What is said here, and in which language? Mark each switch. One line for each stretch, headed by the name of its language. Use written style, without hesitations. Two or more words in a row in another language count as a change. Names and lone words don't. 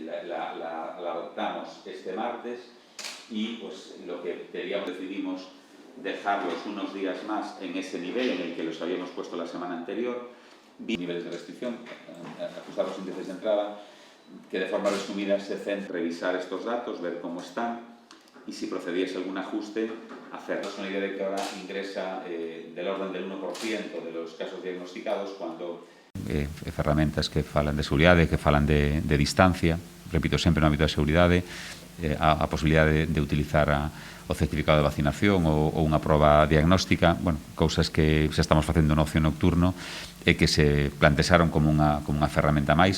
Spanish: La adoptamos este martes y pues lo que decidimos dejarlos unos días más en ese nivel en el que los habíamos puesto la semana anterior, niveles de restricción, ajustar los índices de entrada, que de forma resumida se centra en revisar estos datos, ver cómo están y si procediese algún ajuste, hacernos una idea de que ahora ingresa del orden del 1% de los casos diagnosticados cuando...
Galician: ferramentas que falan de seguridade, que falan de distancia, repito, sempre no ámbito da seguridade, a posibilidade de utilizar o certificado de vacinación ou unha proba diagnóstica, bueno, cousas que xa estamos facendo no ocio nocturno e que se plantexaron como unha ferramenta máis.